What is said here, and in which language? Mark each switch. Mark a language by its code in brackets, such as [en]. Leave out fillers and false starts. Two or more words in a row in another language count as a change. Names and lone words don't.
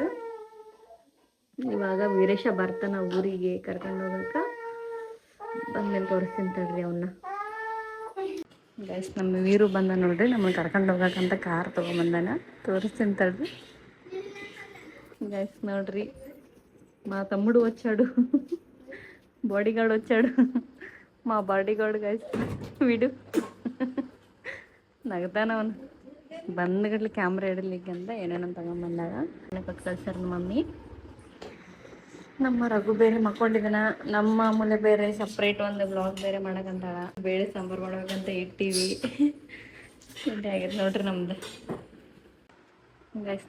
[kn] ಇವಾಗ ವೀರೇಶ ಬರ್ತಾನ ಊರಿಗೆ ಕರ್ಕೊಂಡು ಹೋಗಕ್ಕೆ. ಬಂದ್ಮೇಲೆ ತೋರಿಸ್ತೀನಿ ತಡ್ರಿ ಅವನ್ನ. ಗೈಸ್, ನಮ್ಮ ವೀರು ಬಂದ ನೋಡ್ರಿ, ನಮ್ಮನ್ನು ಕರ್ಕೊಂಡು ಹೋಗಕ್ಕಂತ ಕಾರ್ ತೊಗೊಂಬಂದಾನ. ತೋರಿಸ್ತೀನಿ ತಡ್ರಿ ಗೈಸ್. ನೋಡ್ರಿ, [te] మా తమ్ముడు వచ్చాడు, బాడీగార్డ్ వచ్చాడు. మా బాడీగార్డ్ ಗೈಸ್ వీడు [kn] ನಗ್ತಾನ ಅವನು. ಬಂದ್ಗಡ್ಲಿ ಕ್ಯಾಮ್ರಾ ಇಡಲಿಕ್ಕೆ ಅಂತ ಏನೇನೋ ತಗೊಂಬಂದಾಗ ಕೊಟ್ಟು ಕಳ್ಸಾರ ನಮ್ಮ ಮಮ್ಮಿ. ನಮ್ಮ ರಘು ಬೇರೆ ಮಕ್ಕೊಂಡಿದ್ದಾನ, ನಮ್ಮ ಅಮೂಲ್ಯ ಬೇರೆ ಸಪ್ರೇಟ್ ಒಂದು ಬ್ಲಾಗ್ ಬೇರೆ ಮಾಡಕಂತಾಳ. ಬೇಳೆ ಸಾಂಬಾರು ಮಾಡ್ಬೇಕಂತ ಇಟ್ಟೀವಿ. ತಿಂಡಿ ಆಗೈತೆ ನೋಡ್ರಿ ನಮ್ದು ಗೈಸ್.